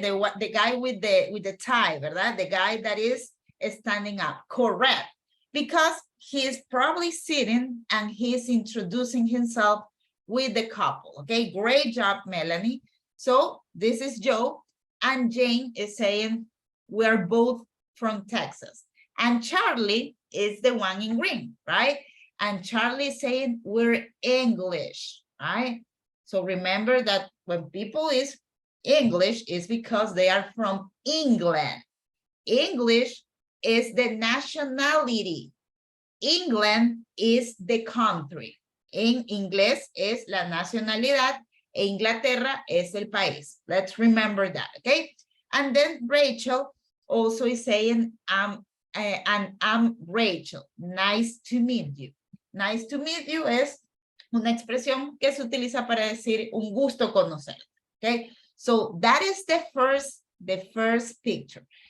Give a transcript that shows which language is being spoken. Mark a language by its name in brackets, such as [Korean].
[English] The guy with the tie, ¿verdad? The guy that is standing up, correct. Because he is probably sitting and he's introducing himself with the couple, okay? Great job, Melanie. So this is Joe, and Jane is saying, we're both from Texas. And Charlie is the one in green, right? And Charlie is saying, we're English, right? So remember that when people is English, is because they are from England. English is the nationality. England is the country. [Spanish] En inglés es la nacionalidad, e Inglaterra es el país. [English] Let's remember that, okay? And then Rachel also is saying, and I'm Rachel. Nice to meet you. Nice to meet you [Spanish] es una expresión que se utiliza para decir un gusto conocer, [English] okay? So that is the first picture.